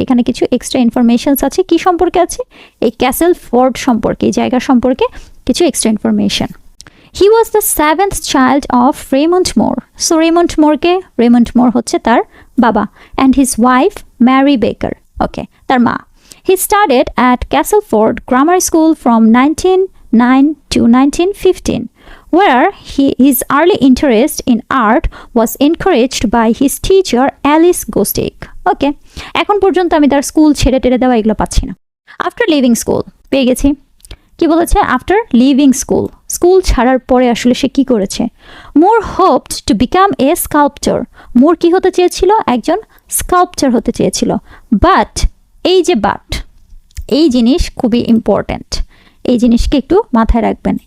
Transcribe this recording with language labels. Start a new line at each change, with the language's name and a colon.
Bangla: এখানে কিছু extra informations আছে। কি সম্পর্কে আছে? এই ক্যাসেলফোর্ড সম্পর্কে, এই জায়গা সম্পর্কে কিছু extra information.
English: He was the 7th child of Raymond Moore.
Bangla: So Raymond মোরকে, Raymond মোর হচ্ছে তার বাবা,
English: and his wife Mary Baker,
Bangla: ওকে, তার মা।
English: He studied at Castleford Grammar School from 1909 to 1915, where his early interest in art was encouraged by his teacher Alice Gostick.
Bangla: Okay, এখন পর্যন্ত আমি তার স্কুল ছেড়ে টেড়ে দেওয়া এগুলো পাচ্ছি না।
English: after leaving school
Bangla: পেয়ে গেছি। কি বলেছে? আফটার লিভিং স্কুল, স্কুল ছাড়ার পরে আসলে সে কি করেছে?
English: Moore hoped to become a sculpture.
Bangla: মোর কি হতে চেয়েছিল? একজন স্কাল্পচার হতে চেয়েছিল। বাট, এই যে বাট, এই জিনিস খুবই ইম্পর্ট্যান্ট, এই জিনিসকে একটু মাথায় রাখবেন।